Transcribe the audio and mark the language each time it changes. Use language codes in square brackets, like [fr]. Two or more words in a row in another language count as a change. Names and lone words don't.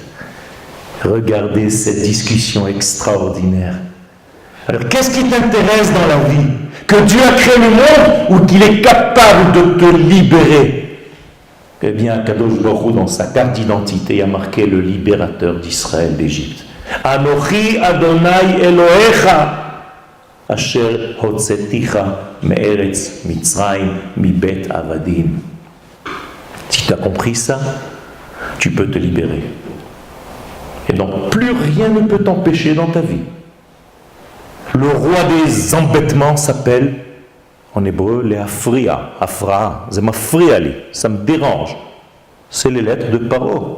[fr] Regardez cette discussion extraordinaire. Alors qu'est-ce qui t'intéresse dans la vie? Que Dieu a créé le monde ou qu'il est capable de te libérer? Eh bien, [he] קדוש ברוך הוא, [fr] dans sa carte d'identité, a marqué le libérateur d'Israël d'Égypte. [he] אנכי ה' אלוהיך אשר הוצאתיך מארץ מצרים מבית עבדים. [fr] Si tu as compris ça, tu peux te libérer. Et donc, plus rien ne peut t'empêcher dans ta vie. Le roi des embêtements s'appelle, en hébreu, les Afria. Afra, c'est mafriali, ça me dérange. C'est les lettres de Paro.